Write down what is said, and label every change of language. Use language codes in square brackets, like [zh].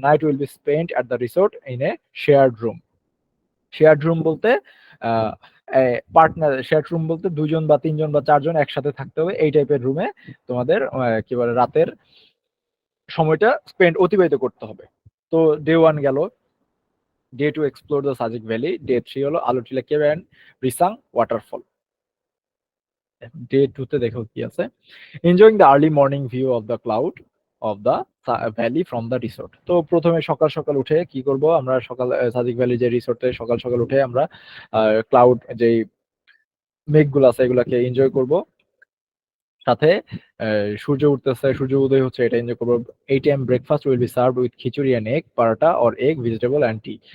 [en] Night will be spent at the resort in a shared room. [bn] Shared room বলতে partner, shared room বলতে 2জন বা 3জন বা 4জন একসাথে থাকতে হবে, এই টাইপের রুমে তোমাদের কি বলে রাতের সময়টা অতিবাহিত করতে হবে। তো ডে 1 গেল। [en] Day 2 explore the Sajik Valley. Day 3 হলো Alutila cave and Risang waterfall. [bn] Day 2 তে দেখো কি আছে, [en] enjoying the early morning view of the cloud of the valley from the resort। [bn] তো প্রথমে সকাল সকাল উঠে কি করব আমরা, সকাল সাদিক ভ্যালি যে রিসোর্টে সকাল সকাল উঠে আমরা ক্লাউড যেই মেঘগুলো আছে এগুলাকে এনজয় করব, সাথে সূর্য উঠতেছে, সূর্য উদয় হচ্ছে, এটা এনজয় করবো। [en] 8 AM breakfast will be served with khichuri and egg, paratha or egg, vegetable and tea.